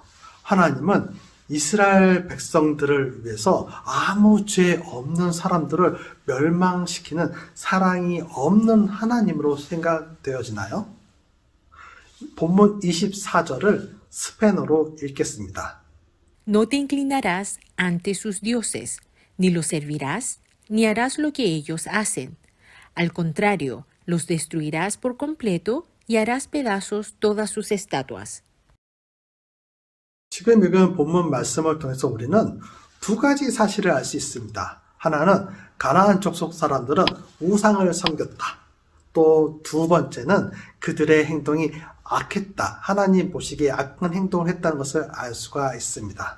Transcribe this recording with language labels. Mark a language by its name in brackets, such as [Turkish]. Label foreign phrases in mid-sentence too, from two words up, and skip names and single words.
[Korean] 하나님은 이스라엘 백성들을 위해서 아무 죄 없는 사람들을 멸망시키는 사랑이 없는 하나님으로 생각되어지나요? 본문 24절을 스페인어로 읽겠습니다. [Spanish] No te inclinarás ante sus dioses, ni los servirás, ni harás lo que ellos hacen. Al contrario, los destruirás por completo y harás pedazos todas sus estatuas. [Korean] 지금 읽은 본문 말씀을 통해서 우리는 두 가지 사실을 알 수 있습니다. 하나는 가나안 족속 사람들은 우상을 섬겼다. 또 두 번째는 그들의 행동이 악했다. 하나님 보시기에 악한 행동을 했다는 것을 알 수가 있습니다.